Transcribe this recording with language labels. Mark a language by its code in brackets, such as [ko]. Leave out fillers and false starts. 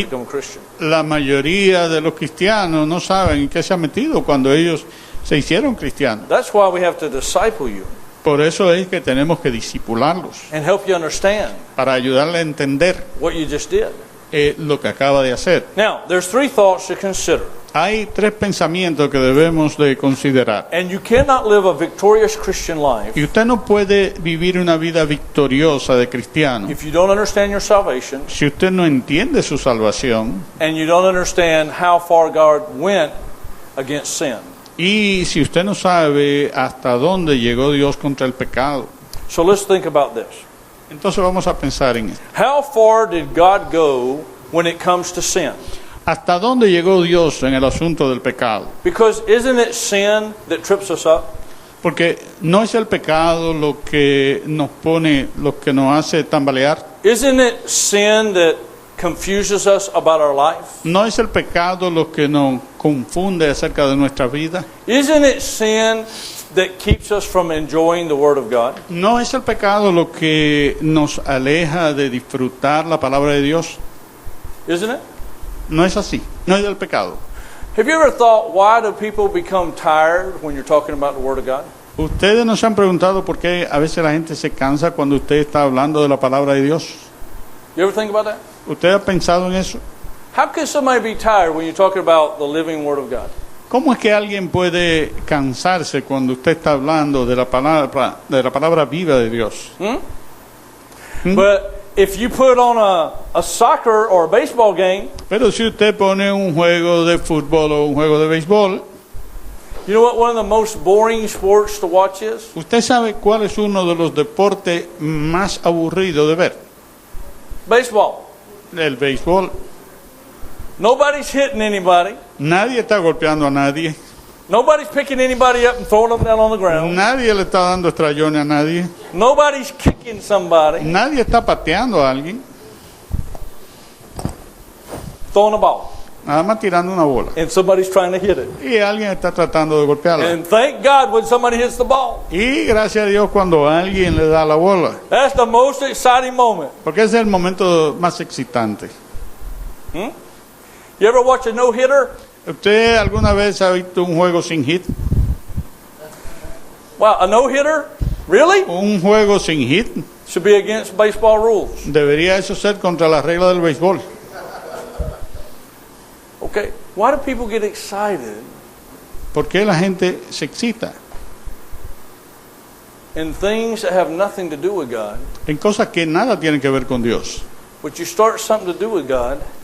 [en] Y- become a Christian. [es] La mayoría de los cristianos no saben en qué se han metido cuando ellos se hicieron cristianos. [en] That's why we have to disciple you [es] Por eso es que tenemos que disipularlos [en] and help you understand [es] para ayudarle a entender [en] what you just did. [es] lo que acaba de hacer. [en] Now, there's 3 thoughts to consider. [es] Hay 3 pensamientos que debemos de considerar. [en] And you cannot live a victorious Christian life [es] Y usted no puede vivir una vida victoriosa de cristiano [en] if you don't understand your salvation [es] si usted no entiende su salvación [en] and you don't understand how far God went against sin. [es] y si usted no sabe hasta dónde llegó Dios contra el pecado. [en] So let's think about this. [es] Entonces vamos a pensar en esto. [en] How far did God go when it comes to sin? [es] ¿Hasta dónde llegó Dios en el asunto del pecado? [en] Because isn't it sin that trips us up? [es] Porque no es el pecado lo que nos pone, lo que nos hace tambalear. [en] Isn't it sin that confuses us about our life? [es] No es el pecado lo que nos confunde acerca de nuestra vida. [en] Isn't it sin that keeps us from enjoying the Word of God? [es] No es el pecado lo que nos aleja de disfrutar la palabra de Dios. [en] Isn't it? [es] No es así. No es del pecado. [en] Have you ever thought, why do people become tired when you're talking about the Word of God? [es] Ustedes nos han preguntado por qué a veces la gente se cansa cuando usted está hablando de la palabra de Dios. [en] You ever think about that? [es] ¿Usted ha pensado en eso? [en] How can somebody be tired when you're talking about the living Word of God? [es] ¿Cómo es que alguien puede cansarse cuando usted está hablando de la palabra viva de Dios? [en] But if you put on a soccer or a baseball game, [es] Pero si usted pone un juego de fútbol o un juego de béisbol, [en] you know what one of the most boring sports to watch is? [es] ¿usted sabe cuál es uno de los deportes más aburridos de ver? [en] Baseball. [es] El béisbol. [en] Nobody's hitting anybody. [es] Nadie está golpeando a nadie. [en] Nobody's picking anybody up and throwing them down on the ground. [es] Nadie le está dando estrellones a nadie. [en] Nobody's kicking somebody, [es] Nadie está pateando a alguien. [en] throwing a ball, [es] Nada más tirando una bola. [en] and somebody's trying to hit it. [es] Y alguien está tratando de golpearla. [en] And thank God when somebody hits the ball. [es] Y gracias a Dios cuando alguien le da la bola. [en] That's the most exciting moment. [es] Porque ese es el momento más excitante. [en] You ever watch a no-hitter? [es] ¿Usted alguna vez ha visto un juego sin hit? [en] Wow, a no-hitter? Really? [es] Un juego sin hit. [en] Should be against baseball rules. [es] Debería eso ser contra las reglas del béisbol. [en] Okay, why do people get excited [es] ¿Por qué la gente se excita [en] in things that have nothing to do with God? [es] en cosas que nada tienen que ver con Dios? [en] But you start something to do with God,